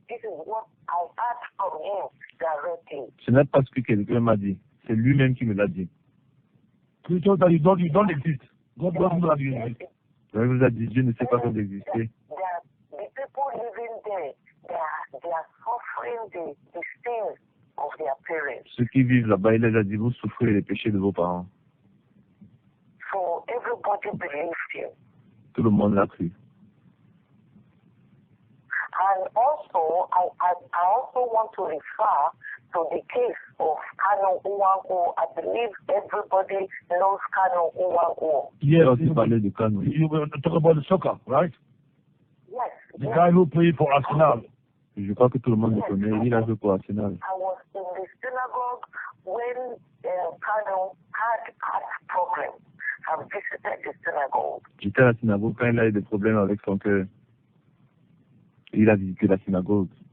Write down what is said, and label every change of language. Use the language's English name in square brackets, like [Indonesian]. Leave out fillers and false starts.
[English] This is what I asked from him directly. [French] Ce n'est pas ce que quelqu'un m'a dit. C'est lui-même qui me l'a dit. [English] You told that you don't exist. God doesn't know that you exist. [French] Je vous ai dit, Dieu ne sait pas que vous existez. [English] The people living there, they are suffering the sins of their parents. [French] Ceux qui vivent là-bas, il les a dit, vous souffrez les péchés de vos parents. [English] So everybody believed him. [French] Tout le monde l'a cru. [English] And also, I also want to refer to the case of Kanu Uwango. I believe everybody knows Kanu Uwango. Yes, You were talking about the soccer, right? Yes. The guy who played for Arsenal. [French] Je crois que tout le monde le connaît. Il a joué pour Arsenal. [English] I was in the synagogue when Kanu had problems. I visited the synagogue. [French] J'étais à la synagogue quand il a eu des problèmes avec son cœur. Il a visité la synagogue.